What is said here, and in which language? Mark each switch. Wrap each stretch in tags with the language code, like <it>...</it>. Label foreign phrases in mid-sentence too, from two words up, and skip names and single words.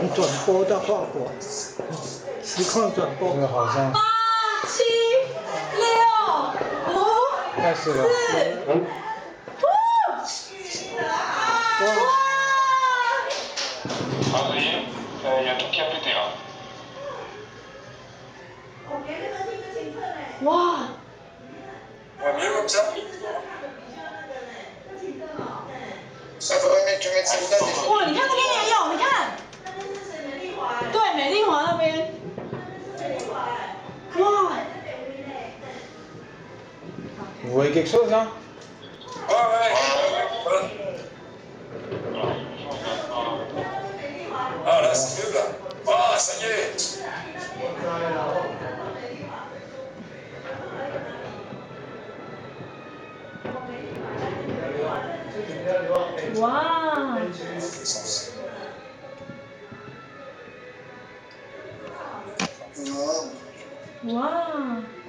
<zh>况转播的画果，实况转播。这个好像。 8、7、6、5、开始了。哇！</zh> <fr>Adrien, il y a tout qui a pété là.</fr> <zh>哇！</zh> <fr>Ouais, mieux comme ça. Ça faudrait que tu mettes celle-là déjà.</fr> <zh>哇，你看那边也有，你看。对，美丽华那边。哇！</zh> <fr>Vous voyez quelque chose là? Ouais. Ah là, c'est mieux là. Ah, ça y est.</fr> <zh>哇！哇！</zh>